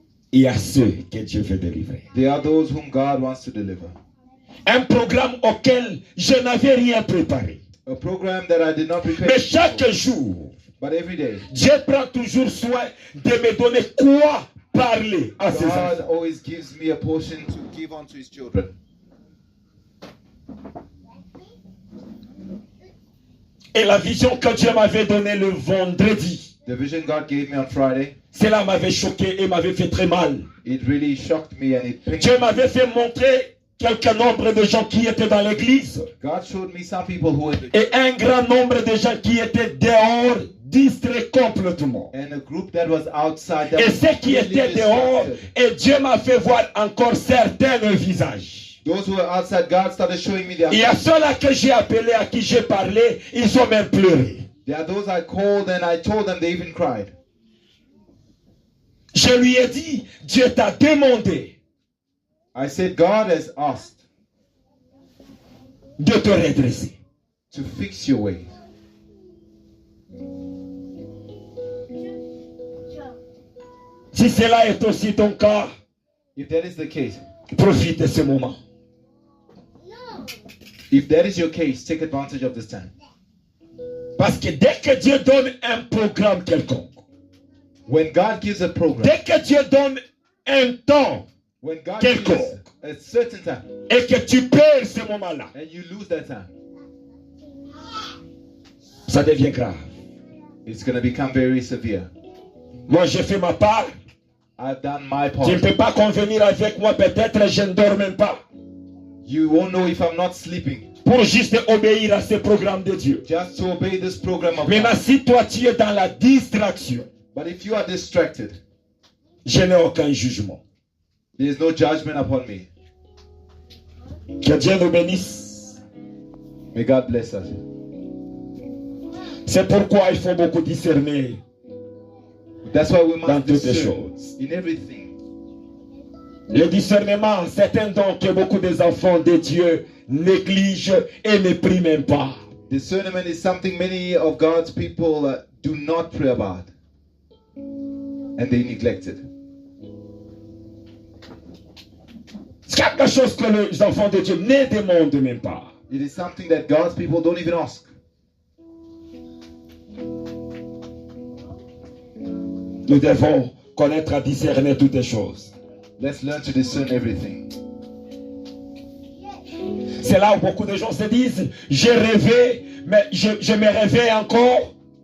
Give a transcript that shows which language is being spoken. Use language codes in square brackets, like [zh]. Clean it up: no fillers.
[fr] il y a ceux que Dieu veut délivrer. [en] There are those whom God wants to deliver. [fr] Un programme auquel je n'avais rien préparé. [en] A program that I did not prepare [fr] Mais [en] for. [fr] chaque jour, [en] But every day, [fr] Dieu prend toujours soin de me donner quoi parler à ses [en] God [fr] enfants. [en] always gives me a portion to give unto his children. [fr] Et la vision que Dieu m'avait donnée le vendredi, [en] The vision God gave me on Friday, [fr] cela m'avait choqué et m'avait fait très mal. [en] it really shocked me and it pained [fr] Dieu [en] me. [fr] m'avait fait montrer quelques nombre de gens qui étaient dans l'église [en] God showed me some people who were in the [fr] et un grand nombre de gens qui étaient dehors, distraits complètement. [en] and a group that was outside that [fr] Et [en] was [fr] ceux qui [en] completely [fr] étaient dehors, [en] distracted. [fr] et Dieu m'a fait voir encore certains visages. [en] Those who were outside, God started showing me their [fr] Il y a ceux-là que j'ai appelés, à qui j'ai parlé, ils ont même pleuré. [en] There are those I called and I told them, they even cried. [fr] Je lui ai dit, Dieu t'a demandé [en] I said, God has asked [fr] de te redresser. [en] to fix your ways. [fr] Si cela est aussi ton cas, [en] If that is the case, [fr] profite de ce moment. [en] if that is your case, take advantage of this time. [fr] Parce que dès que Dieu donne un programme quelconque, [en] When God gives a program, [fr] dès que Dieu donne un temps [en] when God [fr] Quelconque. [en] gives a certain time, [fr] et que tu perds ce moment-là, [en] and you lose that time, [fr] ça devient grave. [en] it's going to become very severe. [fr] Moi, j'ai fait ma part. [en] I've done my [fr] Tu ne [en] part. [fr] peux pas convenir avec moi, peut-être je ne dors même pas. [en] You won't know if I'm not sleeping. [fr] Pour juste obéir à ce programme de Dieu. [en] Just to obey this program of [fr] Maintenant, [en] God. [fr] si toi tu es dans la distraction, [en] But if you are distracted, [fr] je n'ai aucun jugement. [en] there is no judgment upon me. [fr] Que Dieu nous bénisse. [en] May God bless us. [fr] C'est pourquoi il faut beaucoup discerner [en] That's why we [fr] dans [en] must [fr] toutes les [en] discern [fr] choses. [en] in everything. [fr] Le discernement, c'est un don que beaucoup des enfants de Dieu négligent et ne prient même pas. [en] Discernment is something many of God's people do not pray about. And they neglect it. [fr] C'est quelque chose que les enfants de Dieu ne demandent même pas. [en] It is something that God's people don't even ask. [fr] Nous devons connaître à discerner toutes les choses. [en] Let's learn to discern everything. [fr] C'est là où beaucoup de gens se disent, j'ai rêvé, mais je me réveille encore.